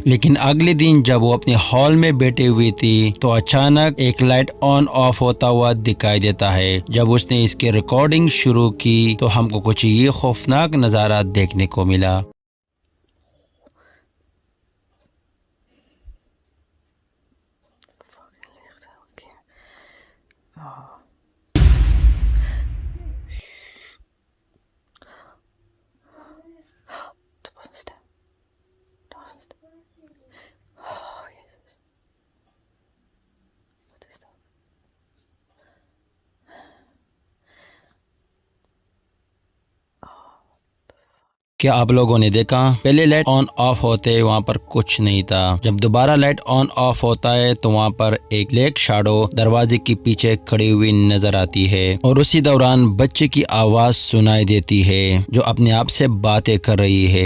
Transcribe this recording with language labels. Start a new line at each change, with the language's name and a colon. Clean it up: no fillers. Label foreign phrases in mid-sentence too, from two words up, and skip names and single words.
Hindi: लेकिन अगले दिन जब वो अपने हॉल में बैठी हुई थी तो अचानक एक
English: light on off
Hindi: होता हुआ दिखाई देता है। जब उसने इसकी रिकॉर्डिंग शुरू की तो हमको कुछ ये खौफनाक नज़ारा देखने को मिला।
Dutch: Dat was een stem. Dat was een stem. Oh, Jezus. Wat is dat?
Hindi: क्या आप लोगों ने देखा पहले
English: light on off
Hindi: होते वहाँ पर कुछ नहीं था। जब दोबारा
English: light on off
Hindi: होता है तो वहाँ पर एक
English: black shadow
Hindi: दरवाजे के पीछे खड़ी हुई नजर आती है और उसी दौरान बच्चे की आवाज सुनाई देती है जो अपने आप से बातें कर रही है।